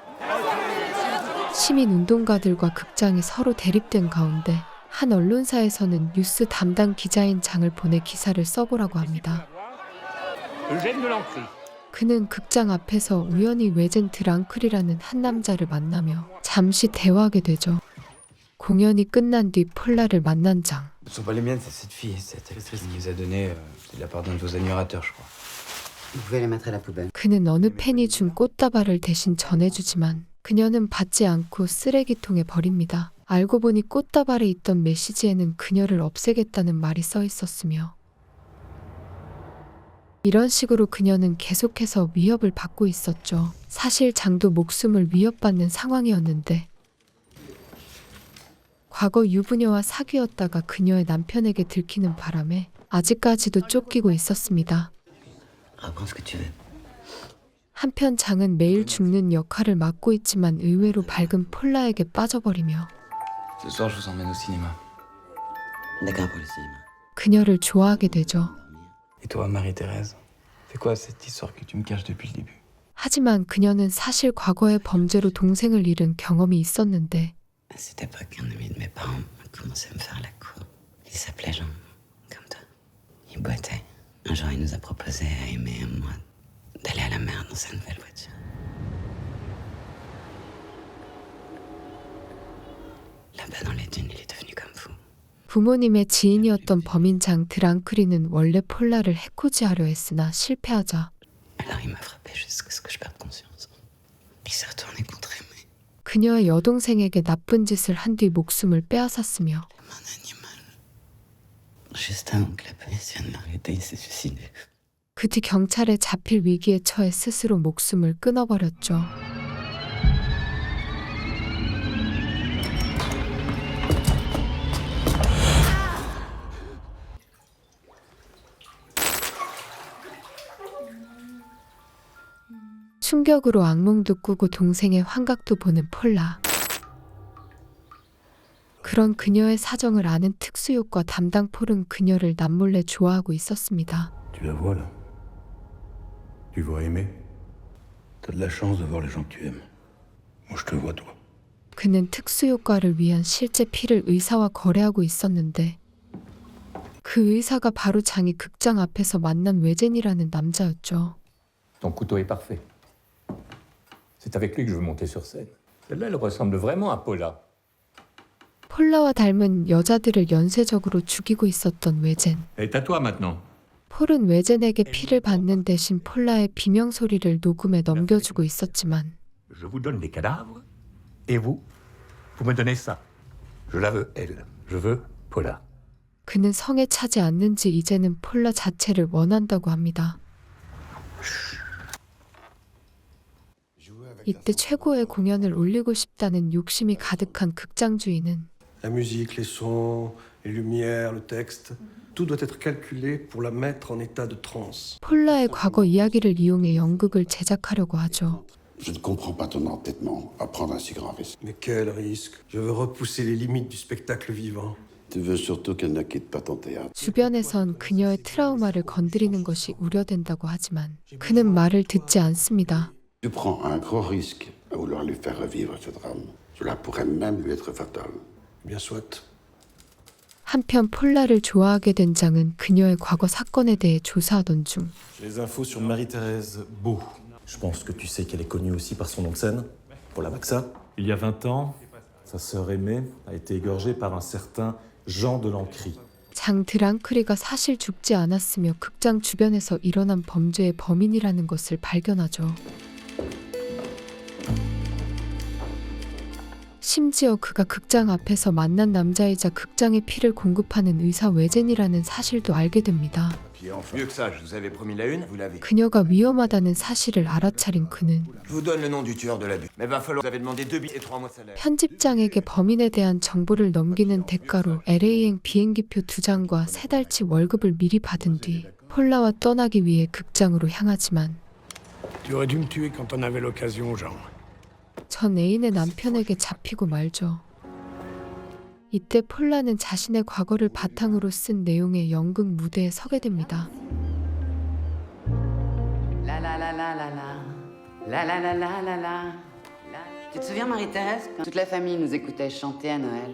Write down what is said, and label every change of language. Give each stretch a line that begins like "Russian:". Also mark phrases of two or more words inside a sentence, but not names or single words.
Korean: 시민운동가들과 극장이 서로 대립된 가운데 한 언론사에서는 뉴스 담당 기자인 장을 보내 기사를 써보라고 합니다. 그는 극장 앞에서 우연히 외젠 드랑클이라는 한 남자를 만나며 잠시 대화하게 되죠. 공연이 끝난 뒤 폴라를 만난 장.
French: Ce ne sont pas les miennes, c'est cette fille, cette actrice qui nous a donné. C'est de la part d'un de vos admirateurs, je crois. Vous pouvez les mettre à la poubelle.
Korean: 그는 어느 팬이 준 꽃다발을 대신 전해주지만 그녀는 받지 않고 쓰레기통에 버립니다. 알고 보니 꽃다발에 있던 메시지에는 그녀를 없애겠다는 말이 써 있었으며 이런 식으로 그녀는 계속해서 위협을 받고 있었죠. 사실 장도 목숨을 위협받는 상황이었는데 과거 유부녀와 사귀었다가 그녀의 남편에게 들키는 바람에 아직까지도 쫓기고 있었습니다.
French: Reprends ce que tu veux.
Korean: 한편 장은 매일 죽는 역할을 맡고 있지만 의외로 밝은 폴라에게 빠져버리며
French: Ce soir, je vous emmène au cinéma. D'accord pour le cinéma.
Korean: 그녀를 좋아하게 되죠.
French: Et toi, Marie-Thérèse, c'est quoi cette histoire que tu me caches depuis le début?
Korean: 하지만 그녀는 사실 과거의 범죄로 동생을 잃은 경험이 있었는데
French: À cette époque, un ami de mes parents a commencé à me faire la cour. Il s'appelait Jean, comme toi. Il boitait. Un jour, il nous a proposé à Aimée et moi d'aller à la mer dans sa nouvelle voiture. Là-bas dans les dunes, il est devenu comme fou.
Korean: 부모님의 지인이었던 범인 장 드랑크리는 원래 폴라를 해코지하려 했으나 실패하자
French: Alors il m'a frappé jusqu'à ce que je perde conscience. Il s'est retourné contre Aimée.
Korean: 그녀의 여동생에게 나쁜 짓을 한 뒤 목숨을 빼앗았으며
French: Comme un animal. Juste avant que la police vienne l'arrêter, il s'est suicidé.
Korean: 그 뒤 경찰에 잡힐 위기에 처해 스스로 목숨을 끊어버렸죠. 충격으로 악몽도 꾸고 동생의 환각도 보는 폴라. 그런 그녀의 사정을 아는 특수효과 담당 폴은 그녀를 남몰래 좋아하고 있었습니다.
French: Tu la vois là? Tu vois aimer? T'as de la chance de voir les gens que tu aimes. Moi je te vois toi.
Korean: 그는 특수효과를 위한 실제 피를 의사와 거래하고 있었는데 그 의사가 바로 장이 극장 앞에서 만난 외젠이라는 남자였죠.
French: Ton couteau est parfait. C'est avec lui que je veux monter sur scène. Celle-là, elle ressemble vraiment à Paula.
Korean: 폴라와 닮은 여자들을 연쇄적으로 죽이고 있었던 외젠.
French: Elle est à toi maintenant.
Korean: 폴은 외젠에게 피를 받는 대신 폴라의 비명소리를 녹음해 넘겨주고 있었지만
French: Je vous donne des cadavres, et vous me donnez ça. Je la veux, elle. Je veux Paula.
Korean: 그는 성에 차지 않는지 이제는 폴라 자체를 원한다고 합니다. 이때 최고의 공연을 올리고 싶다는 욕심이 가득한 극장 주인은
French: La musique, les sons, les lumières, le texte, tout doit être calculé pour la mettre en état de transe.
Korean: 폴라의 과거 이야기를 이용해 연극을 제작하려고 하죠.
French: Je ne comprends pas ton entêtement à prendre un si grand risque. Mais quel risque! Je veux repousser les limites du spectacle vivant. Tu veux surtout qu'elle ne quitte pas ton théâtre.
Korean: 주변에선 그녀의 트라우마를 건드리는 것이 우려된다고 하지만 그는 말을 듣지 않습니다.
French: Tu prends un gros risque à vouloir lui faire revivre ce drame. Cela pourrait même lui être fatal. Bien soit.
Korean: 한편 폴라를 좋아하게 된 장은 그녀의 과거 사건에 대해 조사하던 중
French: J'ai les infos sur Marie-Thérèse Beau. Je pense que tu sais qu'elle est connue aussi par son nom de scène, pour la Maxa. Il y a 20 ans, sa sœur aînée a été égorgée par un certain Jean de Lancry.
Korean: 장 드랑크리가 사실 죽지 않았으며 극장 주변에서 일어난 범죄의 범인이라는 것을 발견하죠. 심지어 그가 극장 앞에서 만난 남자이자 극장의 피를 공급하는 의사 외젠이라는 사실도 알게 됩니다.
French: Mieux que ça, je vous avais promis la une, vous l'avez.
Korean: 그녀가 위험하다는 사실을 알아차린 그는
French: Je vous donne le nom du tueur de la butte. Mais va falloir, vous avez demandé 2 billets et 3 mois de salaire.
Korean: 편집장에게 범인에 대한 정보를 넘기는 대가로 LA행 비행기표 2장과 3달치 월급을 미리 받은 뒤 폴라와 떠나기 위해 극장으로 향하지만
French: Tu aurais dû me tuer quand on avait l'occasion, Jean.
Korean: 전 애인의 남편에게 잡히고 말죠. 이때 폴라는 자신의 과거를 바탕으로 쓴 내용의 연극 무대에 서게 됩니다.
French: Tu te souviens, Marie-Thérèse, quand toute la famille nous écoutait chanter à Noël?